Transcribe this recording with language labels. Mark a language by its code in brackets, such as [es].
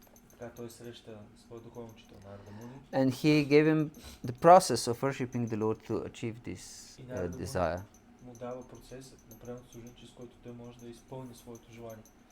[bg] Така той среща своя духовен учител Нарада Муни. [en] And he gave him the process of worshiping the Lord to achieve this desire. [bg] Му дава процесът на преданното служение, чрез който той може да изпълни своето желание.